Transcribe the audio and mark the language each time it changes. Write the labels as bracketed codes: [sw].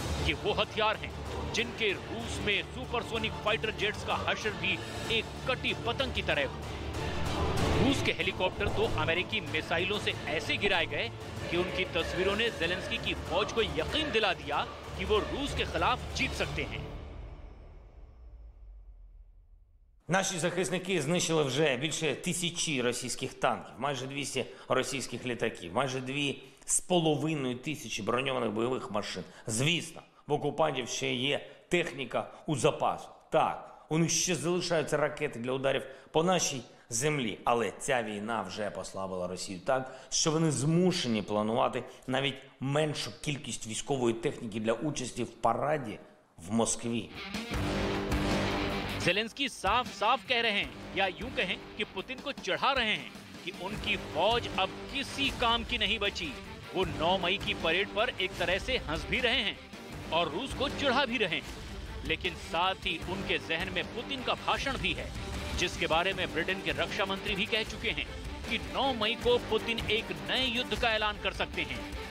[hi] ये वो हथियार हैं जिनके रूस में सुपरसोनिक फाइटर जेट्स का हशर भी एक कटी पतंग की तरह हुआ। रूस के हेलीकॉप्टर तो अमेरिकी मिसाइलों से ऐसे गिराए गए कि उनकी तस्वीरों ने जेलेंस्की की फौज को यकीन दिला दिया कि वो रूस के खिलाफ जीत सकते हैं। [uk] Наші захисники знищили вже більше 1000 російських танків, майже 200 російських літаків, майже 2500 броньованих бойових машин. Звісно, в окупантів ще є техніка у запасу. Так, у них ще залишаються ракети для ударів по нашій землі. Але ця війна вже послабила Росію так, що вони змушені планувати навіть меншу кількість військової техніки для участі в параді в Москві. [hi] जेलेंस्की साफ साफ कह रहे हैं, या यूं कहें कि पुतिन को चढ़ा रहे हैं कि उनकी फौज अब किसी काम की नहीं बची। वो 9 मई की परेड पर एक तरह से हंस भी रहे हैं और रूस को चिढ़ा भी रहे हैं, लेकिन साथ ही उनके जहन में पुतिन का भाषण भी है, जिसके बारे में ब्रिटेन के रक्षा मंत्री भी कह चुके हैं कि 9 मई को पुतिन एक नए युद्ध का ऐलान कर सकते हैं।